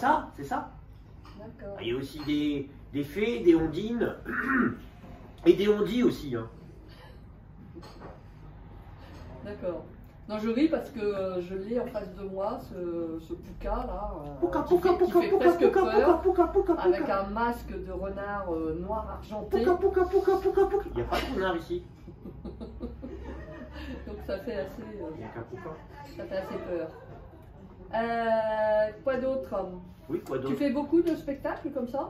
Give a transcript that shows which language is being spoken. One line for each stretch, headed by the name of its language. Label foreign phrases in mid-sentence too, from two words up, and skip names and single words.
French: c'est ça. D'accord. Il y a aussi des fées, des ondines et des ondis aussi. Hein. D'accord. Non, je ris parce que je l'ai en face de moi, ce Pouka là, Pouka, qui pouka, fait pouka, presque pouka, pouka, peur, pouka, pouka, pouka, avec pouka. un masque de renard noir argenté. Pouka, pouka, pouka, pouka, pouka. Il n'y a pas de renard ici. Donc ça fait assez, Il n'y a qu'un pouka. ça fait assez peur. Quoi d'autre? Oui, quoi Tu d'autre? fais beaucoup de spectacles comme ça?